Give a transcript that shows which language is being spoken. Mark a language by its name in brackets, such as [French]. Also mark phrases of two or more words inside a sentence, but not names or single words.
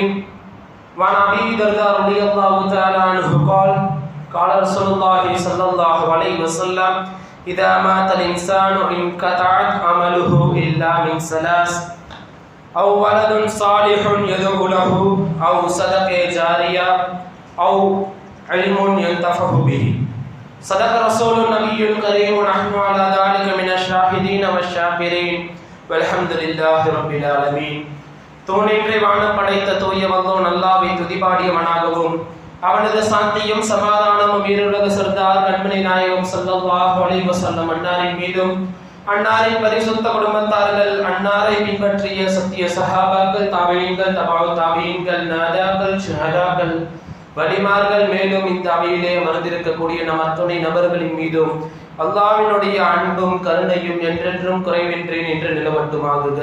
[Arabic] وعن أبي الدرداء رضي الله تعالى عنه قال قال رسول الله صلى الله عليه وسلم إذا مات الإنسان انقطعت عمله إلا من ثلاث أو ولد صالح يدعو له أو صدقة جارية أو علم ينتفع به. صدق رسول النبي الكريم ونحن على ذلك من الشاهدين والشاكرين والحمد لله رب العالمين. [Tamil] தூணின்றி வானம் படைத்த தூய வல்லோன் அல்லாஹ்வை துதிபாடியவனாகவும் அவனது சாந்தியும் சமாதானமும் ஈருலக சர்தார் கண்மணி நாயகம் [Arabic] صلى الله عليه وسلم [Tamil] அன்னாரின் மீதும் அன்னாரின் பரிசுத்த குடும்பத்தார்கள் அன்னாரை பின்பற்றிய சத்திய சஹாபாக்கள் தாபீன்கள் தபஅ தாபீன்கள் நாதாக்கள் ஷஹதாக்கள் வலிமார்கள் மேலும் இந்த அவையிலே அமர்ந்திருக்கக்கூடிய நம் அத்துணை நபர்களின் மீதும் அல்லாஹ்வினுடைய அன்பும் கருணையும் என்றென்றும் குறைவின்றி நின்று நிலவட்டுமாகுக.